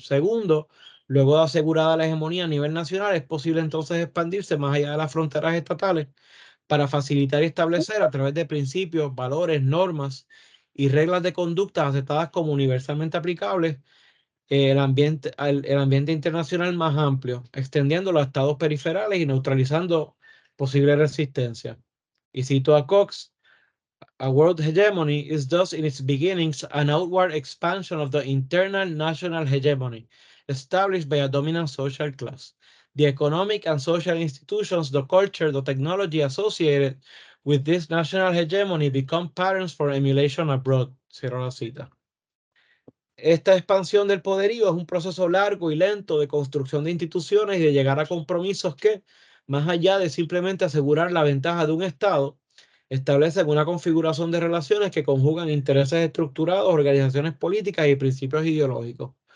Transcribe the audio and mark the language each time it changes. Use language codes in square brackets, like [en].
[es] Segundo, luego de asegurada la hegemonía a nivel nacional, es posible entonces expandirse más allá de las fronteras estatales para facilitar y establecer a través de principios, valores, normas y reglas de conducta aceptadas como universalmente aplicables el ambiente internacional más amplio, extendiendo los estados periferales y neutralizando posible resistencia. Y cito a Cox: [en] "A world hegemony is thus in its beginnings an outward expansion of the internal national hegemony established by a dominant social class. The economic and social institutions, the culture, the technology associated with this national hegemony become patterns for emulation abroad." [es] Cierro la cita. Esta expansión del poderío es un proceso largo y lento de construcción de instituciones y de llegar a compromisos que, más allá de simplemente asegurar la ventaja de un Estado, establecen una configuración de relaciones que conjugan intereses estructurados, organizaciones políticas y principios ideológicos.